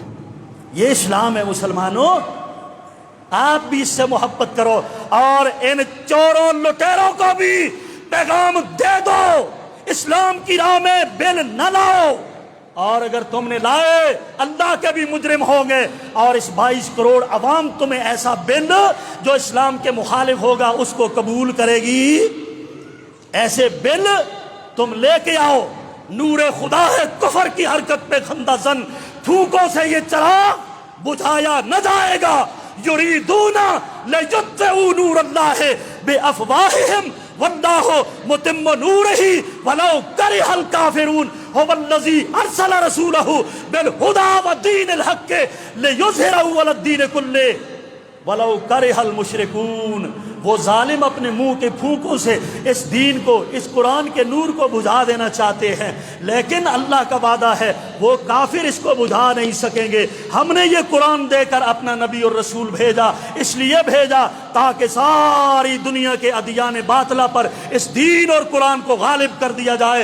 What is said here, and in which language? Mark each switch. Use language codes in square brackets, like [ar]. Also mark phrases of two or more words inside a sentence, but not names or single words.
[ur] یہ اسلام ہے مسلمانوں، آپ بھی اس سے محبت کرو، اور ان چوروں لٹیروں کو بھی پیغام دے دو اسلام کی راہ میں بل نہ لاؤ، اور اگر تم نے لائے اللہ کے بھی مجرم ہوں گے، اور اس 22 کروڑ عوام تمہیں ایسا بل جو اسلام کے مخالف ہوگا اس کو قبول کرے گی، ایسے بل تم لے کے آؤ۔ نور خدا ہے کفر کی حرکت پہ خندہ زن، تھوکوں سے یہ چراغ بجھایا نہ جائے گا، [ar] یریدون لیطفئوا نور اللہ بافواہہم واللہ متم نورہ ولو کرہ الکافرون۔ هو الذي أرسل رسوله بالهدى ودين الحق ليظهره على الدين كله ولو كره المشركون. [ur] وہ ظالم اپنے منہ کے پھونکوں سے اس دین کو، اس قرآن کے نور کو بجھا دینا چاہتے ہیں، لیکن اللہ کا وعدہ ہے وہ کافر اسکو بجھا نہیں سکیں گے. ہمنے یہ قرآن دیکر اپنا نبی اور رسول بھیجا، اسلیے بھیجا تاکہ ساری دنیا کے ادیان باطلہ پر اس دین اور قرآن کو غالب کر دیا جائے.